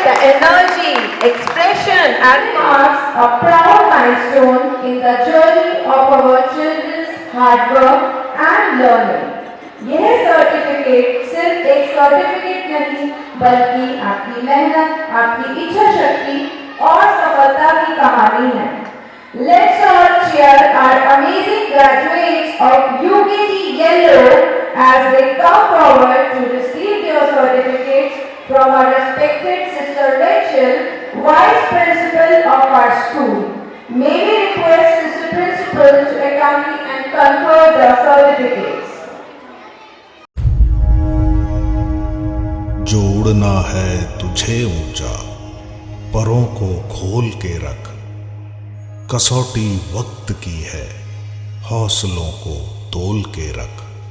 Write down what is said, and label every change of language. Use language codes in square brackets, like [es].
[en] The energy, expression and marks a proud milestone in the journey of our children's hard work and learning. [hi] यह certificate सिर्फ एक certificate नहीं बल्कि आपकी मेहनत, आपकी इच्छा शक्ति और सफलता की कहानी है। [en] Let's all cheer our amazing graduates of UKG Yellow as they come forward to receive their certificates from our respected Sister Rachel, Vice Principal of our school. May we request Sister Principal to accompany and confer the certificates. [hi] जोड़ना है तुझे ऊंचा, परों को खोल के रख, कसौटी वक्त की है, हौसलों को तोल के रख।